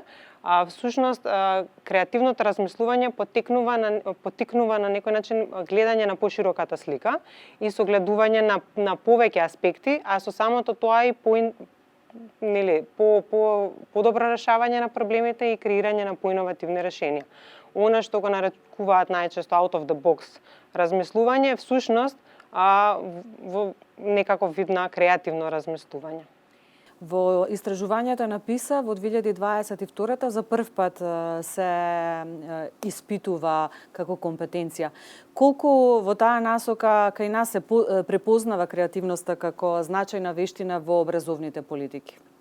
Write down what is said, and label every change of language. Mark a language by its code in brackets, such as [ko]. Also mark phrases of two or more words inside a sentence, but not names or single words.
[mk] Всушност, креативното размислување поттикнува на некој начин гледање на пошироката слика и согледување на повеќе аспекти, а со самото тоа и подобро решавање на проблемите и креирање на поиновативни решенија. Она што го нарекуваат најчесто [en] out of the box [mk] размислување, всушност во некаков вид на креативно размислување. Во истражувањето написа во 2022 за прв пат се испитува како компетенција. Колку во таа насока кај нас се препознава креативноста како значајна вештина во образовните политики?